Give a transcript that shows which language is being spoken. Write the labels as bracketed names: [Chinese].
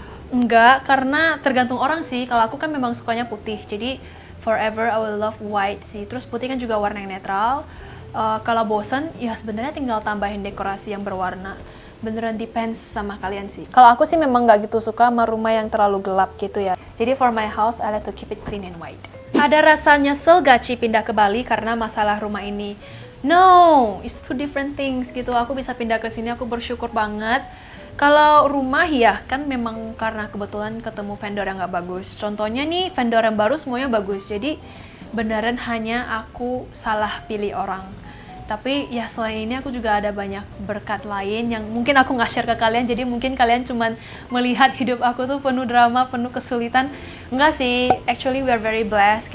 [Indonesian] Enggak, karena tergantung orang sih. Kalau aku kan memang sukanya putih, jadi [English] forever I will love white [Indonesian] sih. Terus putih kan juga warna yang netral. Kalau bosan, ya sebenarnya tinggal tambahin dekorasi yang berwarna. Beneran depends sama kalian sih. Kalau aku sih memang nggak gitu suka sama rumah yang terlalu gelap gitu ya. [English] Jadi for my house, I like to keep it clean and white. [Indonesian] Ada rasa nyesel gak Ci pindah ke Bali karena masalah rumah ini? [English] No, it's two different things [Indonesian] gitu. Aku bisa pindah ke sini, aku bersyukur banget. Kalau rumah ya kan memang karena kebetulan ketemu vendor yang nggak bagus. Contohnya nih, vendor yang baru semuanya bagus. Jadi beneran hanya aku salah pilih orang. Tapi ya selain ini aku juga ada banyak berkat lain yang mungkin aku nggak share ke kalian. Jadi mungkin kalian cuman melihat hidup aku tuh penuh drama, penuh kesulitan. Enggak sih, [English] actually we are very blessed.